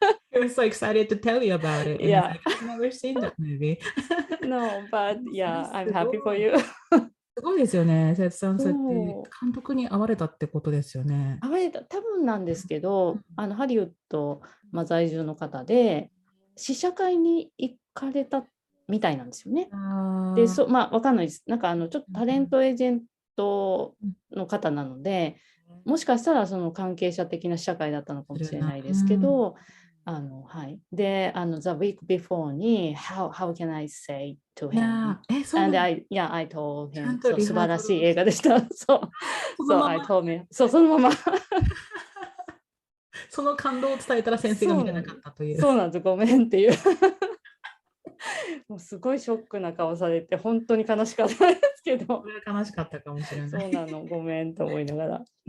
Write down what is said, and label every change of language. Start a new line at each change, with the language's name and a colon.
English: He was so excited to tell you about it. And Yeah, like, I've never seen that movie. No, but I'm happy for you.
Japanese: すごいですよね。節さん、そうやって監督に会われたってことですよね。多分なんですけど、ハリウッド、在住の方で試写会に行かれたみたいなんですよね。で、わかんないです。なんかちょっとタレントエージェントの方なので、もしかしたらその関係者的な試写会だったのかもしれないですけど、で、
English: the week before
Japanese: に
English: how can I say to him? And I told him
Japanese: 素晴らしい映画でした。
English: そう、I told me
Japanese: そのままその感動を伝えたら先生が見れなかったという。そうなんです、ごめんっていう。もうすごいショックな顔されて、本当に悲しかったですけど。これは悲しかったかもしれない。そうなの、ごめんと思いながら。